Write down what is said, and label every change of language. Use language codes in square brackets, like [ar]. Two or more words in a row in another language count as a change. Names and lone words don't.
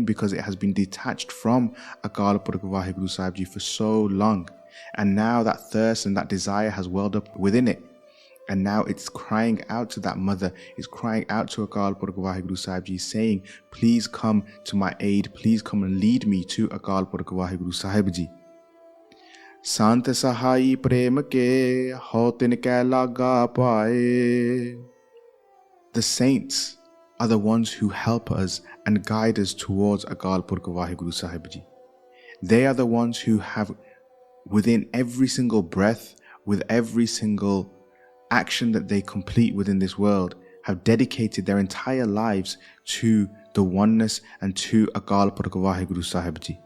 [en] Because it has been detached from Akal Purkh Waheguru Sahib Ji for so long. And now that thirst and that desire has welled up within it. And now it's crying out to that mother, it's crying out to Akal Purkh Waheguru Sahib Ji, saying, please come to my aid, please come and lead me to Akal Purkh Waheguru Sahib Ji. [pa] ਸੰਤ ਸਹਾਈ ਪ੍ਰੇਮ ਕੇ ਹਉ ਤਿਨ ਕੈ ਲਾਗਾ ਪਾਇ. [en] The saints are the ones who help us and guide us towards Akal Purkh Waheguru Sahib Ji. They are the ones who have, within every single breath, with every single action that they complete within this world, have dedicated their entire lives to the oneness and to Akal Purkh Waheguru Sahib Ji.